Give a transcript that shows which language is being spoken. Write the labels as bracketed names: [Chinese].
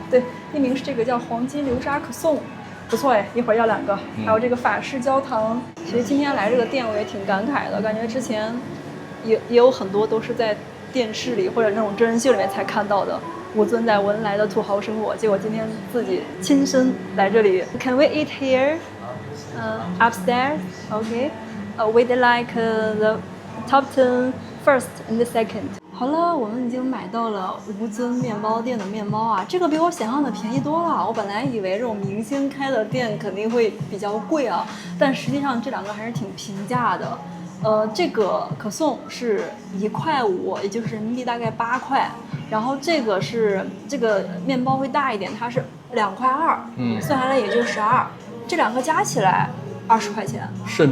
[Chinese] 對，第一名是這個叫黃金流沙可頌。不錯哎，一會兒要2個，還有這個法式焦糖。其實今天來這個店我也挺感慨的，感覺之前也有很多都是在電視裡或者那種真人秀裡面才看到的吳尊在文萊的土豪生活，結果今天自己親身來這裡。 [English] Can we eat here? Upstairs? Okay. We'd like the top 10 first and the second. [Chinese] 好了，我們已經買到了吳尊麵包店的麵包啊，這個比我想象的便宜多了。我本來以為這種明星開的店肯定會比較貴啊，但實際上這兩個還是挺平價的。這個可頌是1.5塊，也就是人民幣大概8塊，然後這個麵包會大一點，它是2.2塊，算下來也就12，這兩個加起來20塊錢，甚